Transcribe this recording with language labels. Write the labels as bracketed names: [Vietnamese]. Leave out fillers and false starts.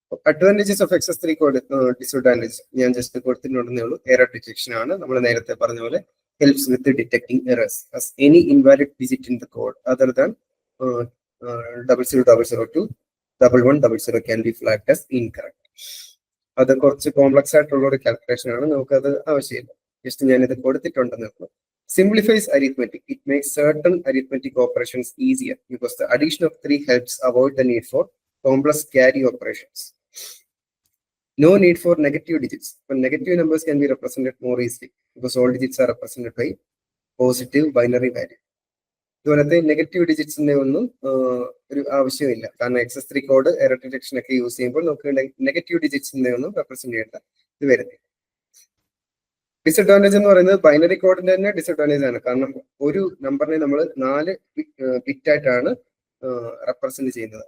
[English] advantages of [Malayalam] XS3 code, disadvantage ഞാൻ just കൊടുത്തിട്ടുണ്ടെന്നേ ഉള്ളൂ. Error detection ആണ്. നമ്മൾ നേരത്തെ പറഞ്ഞ പോലെ [English] helps with detecting errors as any invalid digit in the code other than 00002 1100 can be flagged as incorrect. [Malayalam] അത് കുറച്ച് കോംപ്ലക്സ് ആയിട്ടുള്ള ഒരു കാൽക്കുലേഷൻ ആണ്, നമുക്കത് ആവശ്യമില്ല. ജസ്റ്റ് ഞാൻ ഇത് കൊടുത്തിട്ടുണ്ടെന്നേ ഉള്ളൂ. [English] Simplifies arithmetic. It makes certain arithmetic operations easier because the addition of 3 helps avoid the need for complex carry operations. No need for negative digits. But negative numbers can be represented more easily because all digits are represented by positive binary value. [Malayalam] ഇതുപോലത്തെ negative ഡിജിറ്റ്സിന്റെ ഒന്നും ഒരു ആവശ്യമില്ല. കാരണം XS3 code error detection ഒക്കെ use ചെയ്യുമ്പോൾ നമുക്ക് negative ഡിജിറ്റ്സിന്റെ ഒന്നും represent ചെയ്യേണ്ട ഇത് വരുന്നില്ല. ഡിസ്അഡ്വാൻറ്റേജ് എന്ന് പറയുന്നത് ബൈനറി കോഡിന്റെ തന്നെ ഡിസ്അഡ്വാൻറ്റേജ് ആണ്. കാരണം ഒരു നമ്പറിനെ നമ്മൾ 4 ബിറ്റ് ആയിട്ടാണ് റെപ്രസെന്റ് ചെയ്യുന്നത്.